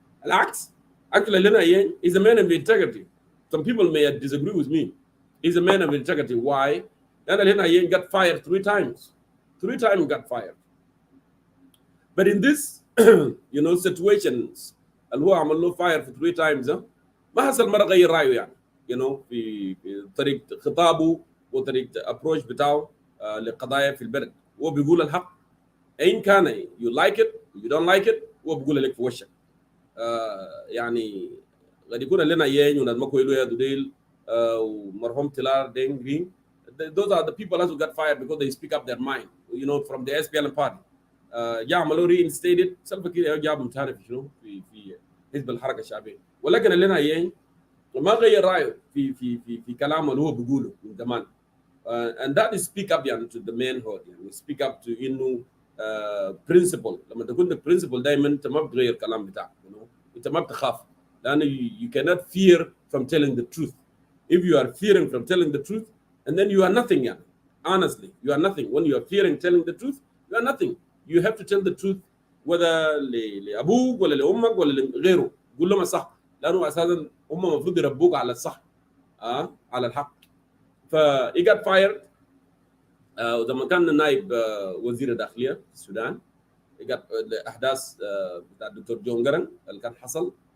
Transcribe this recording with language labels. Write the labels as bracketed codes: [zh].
[en] العكس، actually لنا يين is a man of integrity. Some people may disagree with me. He's a man of integrity. Why? لان لنا يين got fired 3 times. 3 times got fired. But in this situations [ar] اللي هو عمل له فاير في [en] 3 times [ar] ما حصل مره غير رايه، يعني في طريقه خطابه وطريقه ابروش بتاعه لقضايا في البلد. هو بيقول الحق ان كان [en] you like it you don't like it، [ar] هو بيقول لك في وشك. يعني قد يكون لنا يين وناس ما كويلو يا دوديل ومرحوم تلار دين جرين، [en] those are the people who got fired because they speak up their mind from the SPLM party. [ar] يعملوا reinstated سلفا كده جابهم ثاني في في حزب الحركه الشعبيه، ولكن اللي انا يين ما غير رايه في كلامه اللي هو بيقوله من زمان. [en] and that is speak up يعني to the manhood، يعني speak up to انه principle. [ar] لما تكون عندك principle دائما انت ما بتغير الكلام بتاعك، انت ما بتخاف، لانه [en] you cannot fear from telling the truth. If you are fearing from telling the truth and then you are nothing، يعني honestly you are nothing. When you are fearing telling the truth you are nothing. You have to tell the truth whether [ar] لابوك ولا لامك ولا لغيره، قول لهم الصح، لانه اساسا هم المفروض يربوك على الصح، على الحق. [en] ف he got fired. [ar] ولما كان نائب وزير الداخليه في السودان [en] he got [ar] الاحداث بتاع الدكتور جون جرن اللي كان حصل.